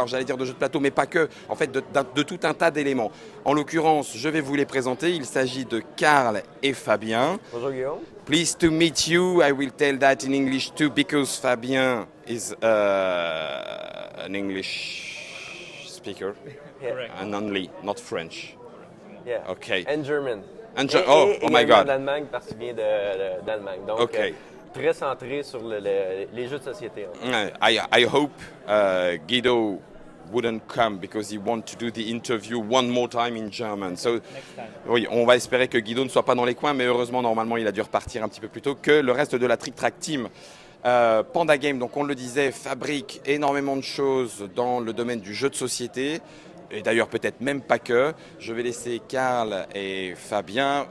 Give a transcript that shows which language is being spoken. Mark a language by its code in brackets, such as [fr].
[fr] Alors j'allais dire de jeux de plateau, mais pas que, en fait de tout un tas d'éléments. En l'occurrence, je vais vous les présenter. Il s'agit de Karl et Fabien. Bonjour Guillaume. [en] Pleased to meet you. I will tell that in English too because Fabien is an English speaker. Yeah. And only, not French. Yeah. Okay. And German. Oh my God. [fr] D'Allemagne parce qu'il vient d'Allemagne. Donc, [en] Okay. [fr] Très centré sur les jeux de société. [en] I hope Guido wouldn't come because he wants to do the interview one more time in German. [fr] So, oui, on va espérer que Guido ne soit pas dans les coins, mais heureusement, normalement, il a dû repartir un petit peu plus tôt que le reste de la Trick Track Team. Panda Game, donc on le disait, fabrique énormément de choses dans le domaine du jeu de société. Et d'ailleurs peut-être même pas que. Je vais laisser Karl et Fabien.